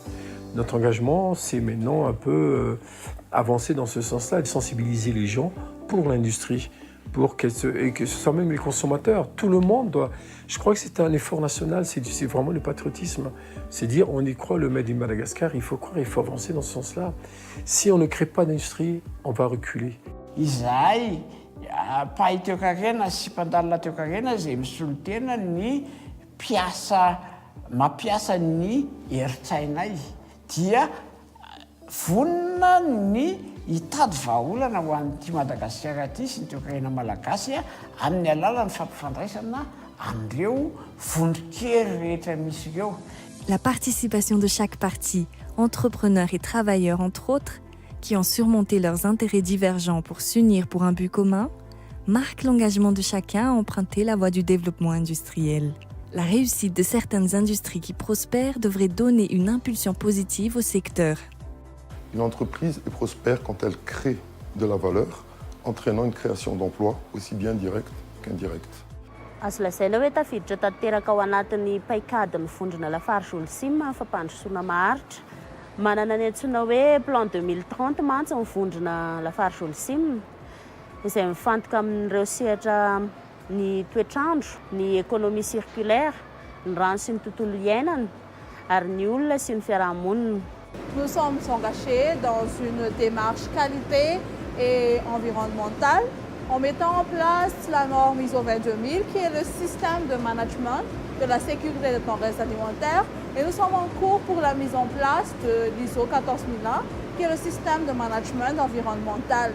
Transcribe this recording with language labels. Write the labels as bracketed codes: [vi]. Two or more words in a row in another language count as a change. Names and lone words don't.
[fr] Notre engagement, c'est maintenant un peu avancer dans ce sens-là, de sensibiliser les gens pour l'industrie, et que ce soit même les consommateurs. Tout le monde doit... Je crois que c'est un effort national, c'est vraiment le patriotisme. C'est dire, on y croit, le [en] Made in Madagascar, [fr] il faut croire, il faut avancer dans ce sens-là. Si on ne crée pas d'industrie, on va reculer. [mg] Izahay pahay teo karena sy mpandalina teo karena izay misolo tena ny mampiasa ny heritsainay dia vonona ny hitady vahaolana ho an'ity Madagasikara ity sy ny teo karena malagasy amin'ny alalan'ny fampifandraisana amin'ireo vondronkely rehetra misy ireo. [fr] La participation de chaque partie, entrepreneurs et travailleurs entre autres, qui ont surmonté leurs intérêts divergents pour s'unir pour un but commun, marque l'engagement de chacun à emprunter la voie du développement industriel. La réussite de certaines industries qui prospèrent devrait donner une impulsion positive au secteur. Une entreprise est prospère quand elle crée de la valeur, entraînant une création d'emplois aussi bien directe qu'indirecte. [mg] Azo lazaina hoe tafiditra tanteraka ao anatin'ny paikady mifondrina lafaritra Olosim fampandrosoana maharitra. Manana ny antsoina hoe plan 2030 mantsy mifondrina lafaritra Olosim, izay mifantoka amin'ireo sehatra ny toetrandro, ny [fr] économie circulaire, [mg] ny rano sy ny tontolo iainana, ary ny olona sy ny fiarahamonina. [fr] Nous sommes engagés dans une démarche qualité et environnementale en mettant en place la norme ISO 22000 qui est le système de management de la sécurité des denrées alimentaires. Et nous sommes en cours pour la mise en place de l'ISO 14001 qui est le système de management environnemental.